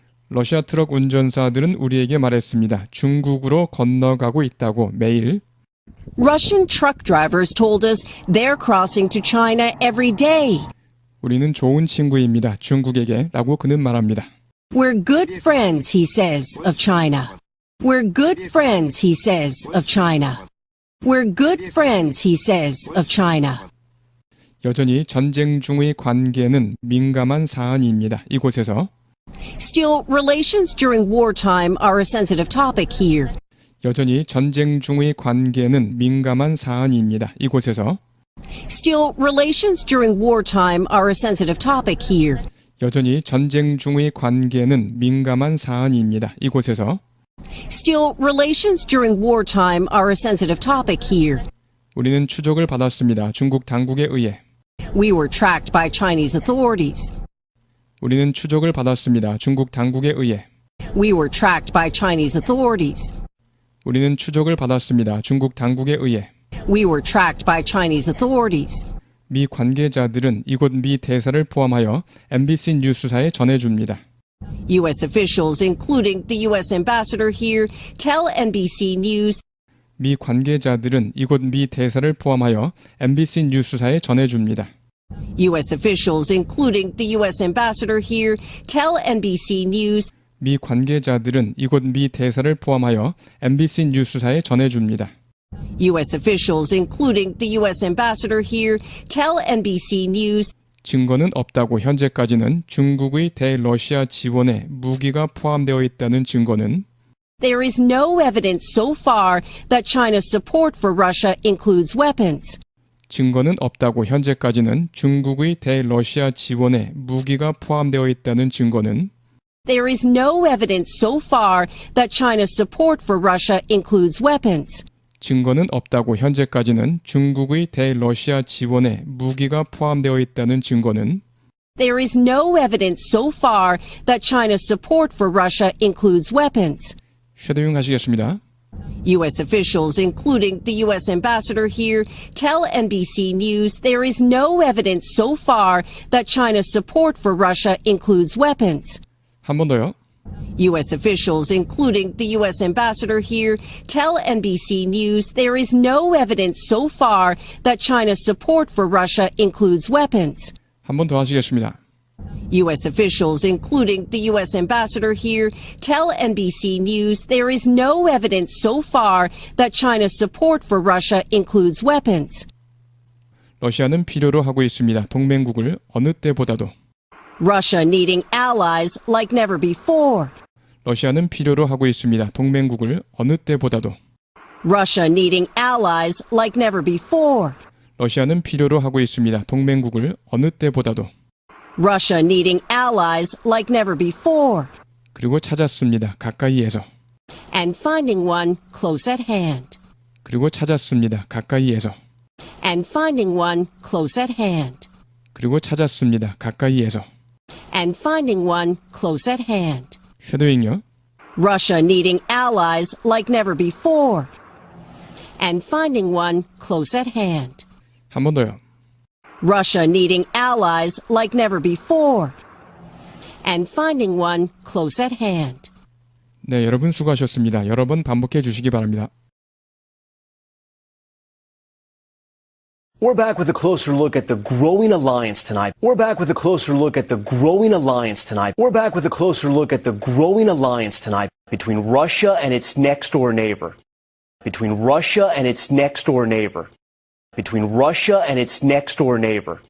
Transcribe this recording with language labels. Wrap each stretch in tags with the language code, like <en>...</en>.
<ko>러시아 트럭 운전사들은 우리에게 말했습니다. 중국으로 건너가고 있다고 매일.</ko> <en>Russian truck drivers told us they're crossing to China every day.</en> <ko>우리는 좋은 친구입니다. 중국에게 라고 그는 말합니다.</ko> <en>We're good friends, he says, of China. We're good friends, he says, of China. We're good friends, he says, of China.</en> <ko>여전히 전쟁 중의 관계는 민감한 사안입니다. 이곳에서.</ko> <en>Still, relations during wartime are a sensitive topic here.</en> <ko>여전히 전쟁 중의 관계는 민감한 사안입니다. 이곳에서.</ko> <en>Still, relations during wartime are a sensitive topic here.</en> <ko>여전히 전쟁 중의 관계는 민감한 사안입니다. 이곳에서.</ko> <en>Still, relations during wartime are a sensitive topic here.</en> <ko>우리는 추적을 받았습니다. 중국 당국에 의해.</ko> <en>We were tracked by Chinese authorities.</en> <ko>우리는 추적을 받았습니다. 중국 당국에 의해.</ko> <en>We were tracked by Chinese authorities.</en> <ko>우리는 추적을 받았습니다. 중국 당국에 의해.</ko> <en>We were tracked by Chinese authorities.</en> <ko>미 관계자들은 이곳 미 대사를 포함하여 MBC 뉴스사에 전해줍니다.</ko> <en>U.S. officials, including the U.S. ambassador here, tell NBC News</en> <ko>미 관계자들은 이곳 미 대사를 포함하여 MBC 뉴스사에 전해줍니다.</ko> <en>U.S. officials, including the U.S. ambassador here, tell NBC News</en> <ko>미 관계자들은 이곳 미 대사를 포함하여 MBC 뉴스사에 전해줍니다.</ko> <en>U.S. officials, including the U.S. ambassador here, tell NBC News</en> <ko>증거는 없다고 현재까지는 중국의 대러시아 지원에 무기가 포함되어 있다는 증거는</ko> <en>there is no evidence so far that China's support for Russia includes weapons. 증거는 없다고 현재까지는 중국의 대러시아 지원에 무기가 포함되어 있다는 증거는 There is no evidence so far that China's support for Russia includes weapons. 증거는 없다고 현재까지는 중국의 대러시아 지원에 무기가 포함되어 있다는 증거는 There is no evidence so far that China's support for Russia includes weapons.</en> <ko>쉐도잉 하시겠습니다.</ko> <en>U.S. officials, including the U.S. ambassador here, tell NBC News there is no evidence so far that China's support for Russia includes weapons.</en> <ko>한 번 더요.</ko> <en>U.S. officials, including the U.S. ambassador here, tell NBC News there is no evidence so far that China's support for Russia includes weapons.</en> <ko>한 번 더 하시겠습니다.</ko> <en>U.S. officials, including the U.S. ambassador here, tell NBC News there is no evidence so far that China's support for Russia includes weapons.</en> <ko>러시아는 필요로 하고 있습니다. 동맹국을 어느 때보다도.</ko> <en>Russia needing allies like never before.</en> <ko>러시아는 필요로 하고 있습니다. 동맹국을 어느 때보다도.</ko> <en>Russia needing allies like never before.</en> <ko>러시아는 필요로 하고 있습니다. 동맹국을 어느 때보다도.</ko> <en>Russia needing allies like never before.</en> <ko>그리고 찾았습니다. 가까이에서.</ko> <en>And finding one close at hand.</en> <ko>그리고 찾았습니다. 가까이에서.</ko> <en>And finding one close at hand.</en> <ko>그리고 찾았습니다. 가까이에서.</ko> <en>And finding one close at hand.</en> <ko>쉐도잉요.</ko> <en>Russia needing allies like never before. And finding one close at hand.</en> <ko>한 번 더요.</ko> <en>Russia needing allies like never before. And finding one close at hand.</en> <ko>네, 여러분 수고하셨습니다. 여러 번 반복해 주시기 바랍니다.</ko> <en>We're back with a closer look at the growing alliance tonight. We're back with a closer look at the growing alliance tonight. We're back with a closer look at the growing alliance tonight between Russia and its next door neighbor. Between Russia and its next door neighbor. Between Russia and its next door neighbor.</en>